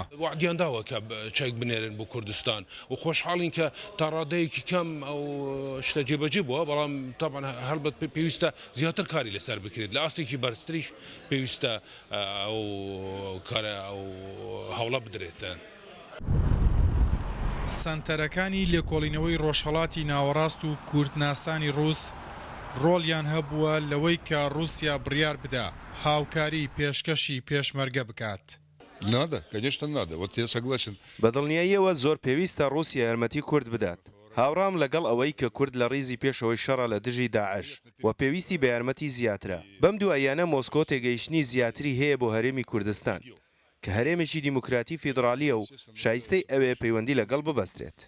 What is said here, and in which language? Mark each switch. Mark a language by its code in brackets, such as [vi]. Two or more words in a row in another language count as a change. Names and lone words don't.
[ckb] وعدیان داوە کە چەک بنێرن بۆ کوردستان و خۆشحاڵین کە تا ڕادەیەکی کەم ئەو شتە جێبەجێ بووە، بەڵام تاوان هەڵبەت پێویستە زیاتر کاری لەسەر بکرێت لە ئاستێکی بەرزتریش پێویستە ئەو کارە ئەو هەوڵە بدرێتە. سەنتەرەکانی لێکۆڵینەوەی ڕۆژهەڵاتی ناوەڕاست و کوردناسانی ڕووس ڕۆڵیان هەبووە لەوەی کە رووسیا بڕیار بدا هاوکاری پێشکەشی پێشمەرگە بکات. [ru] Надо, конечно, надо. Вот я согласен. [ckb] بەدڵنیاییەوە زۆر پێویستە رووسیا یارمەتی کورد بدات. هاوڕام لەگەڵ ئەوەی کە کورد لە ڕیزی پێشەوەی شەڕە لە دژی داعش و پێویستی بە یارمەتی زیاترە. بەم دواییانە مۆسکۆ تێگەیشتنی زیاتری هەیە بۆ هەرێمی کوردستان کە هەرێمێکی دیموکراتی فیدرالیە و شایستەی ئەوێ پەیوەندی لەگەڵ ببەسترێت.